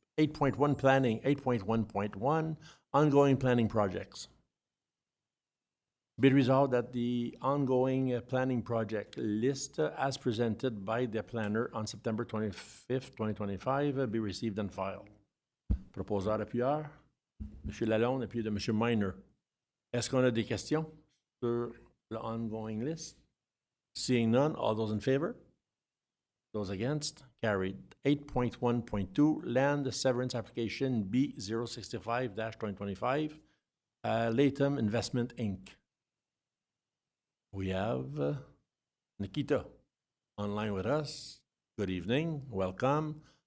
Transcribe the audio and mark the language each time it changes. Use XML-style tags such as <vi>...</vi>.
<en>8.1 planning, 8.1.1 ongoing planning projects. Be resolved that the ongoing planning project list as presented by the planner on September 25th, 2025 be received and filed.</en> <fr>Proposeur appuyeur, M. Lalonde, appuyé de M. Miner. Est-ce qu'on a des questions sur le</fr> <en>ongoing list? Seeing none, all those in favor? Those against? Carried. 8.1.2, land severance application B065-2025, Latham Investment, Inc. We have Nikita online with us. Good evening. Welcome.</en>